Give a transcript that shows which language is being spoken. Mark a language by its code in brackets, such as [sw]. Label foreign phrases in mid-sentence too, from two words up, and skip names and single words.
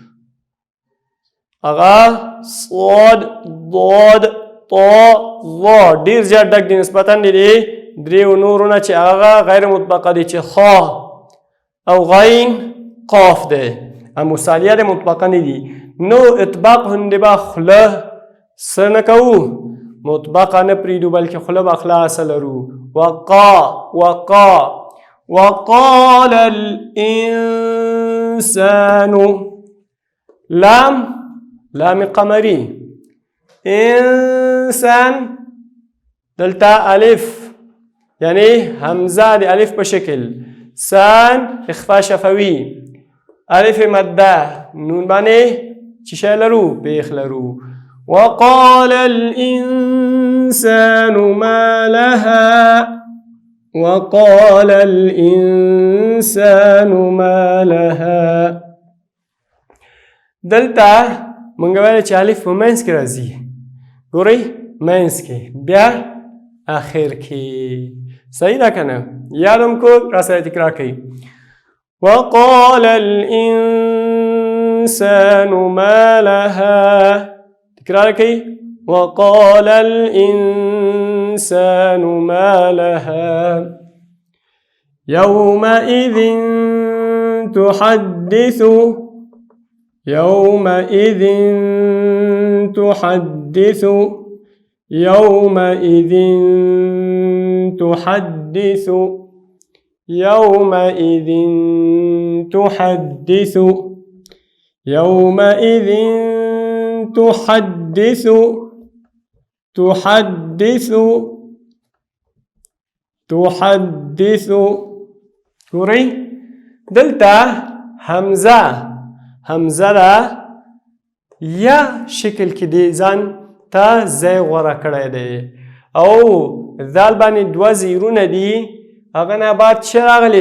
[ps] هغه صاد، ضاد، طا، ظا ډېر زیات ډک دي نسبتا د دې دریو نورو نه چې هغه غیر مطبقه دي، چې خا او غین قاف دی. مثالیه د مطبقه نه دي. نو اطباق هندې به خوله څه نه کوو؟ مطبقه نه پرېږدو بلکې خوله به خلاصه لرو. [ar] وقال الإنسان. لام قمري. [ps] انسان دلته الف یعنی همزه د الف په شکل، سان [ar] اخفا شفوي، [ps] الف مده، نون باندې چې شی لرو؟ بیخ لرو. [ar] وقال الإنسان ما لها. وقال الإنسان ما لها. [ps] دلته مونږ ویل چې الف په منځ کې راځي. ګورئ منځ کې، بیا آخر کې. صحیح ده که نه؟ یادم کو راسره تکرار کړئ. [ar] وقال الإنسان ما لها. [ps] تکرار کړئ. [ar] وقال الإنسان ما لها. يومئذ تحدث. يومئذ تحدث. يومئذ تحدث. يومئذ تحدث. يومئذ تحدث. تحدث. تحدث. [ps] ګورئ دلته همزه ده یا شکل کې دی ځان ته ځای غوره کړی دی او ذال باندې دوه زیرونه دي، هغه نه بعد څه راغلی؟